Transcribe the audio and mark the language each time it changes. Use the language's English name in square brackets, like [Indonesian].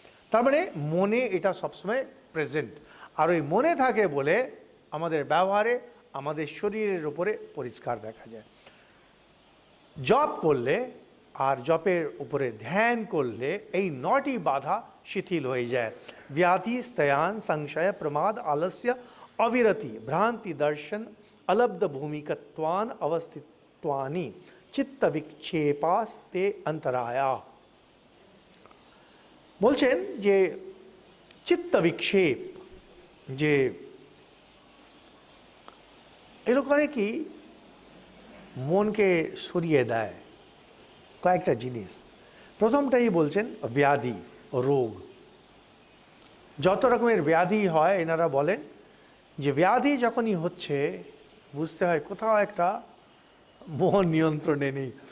[Bangla] তার মানে মনে এটা সবসময় প্রেজেন্ট, আর ওই মনে থাকে বলে আমাদের ব্যবহারে, আমাদের শরীরের উপরে পরিষ্কার দেখা যায়। জপ করলে আর জপের উপরে ধ্যান করলে এই 9টি বাধা শিথিল হয়ে যায়। [Sanskrit] व्याधि स्तयान संशय प्रमाद आलस्य अविरति भ्रांति दर्शन अलब्ध भूमिकत्वान अवस्थित्वानि चित्त विक्षेपास्ते अंतराया। [Bangla] বলছেন যে চিত্ত বিক্ষেপ, যে এগুলো করে কি মনকে সরিয়ে দেয় কয়েকটা জিনিস। প্রথমটাই বলছেন ব্যাধি, রোগ। যত রকমের ব্যাধি হয় এনারা বলেন যে ব্যাধি যখনই হচ্ছে বুঝতে হয় কোথাও একটা মন নিয়ন্ত্রণে নেই।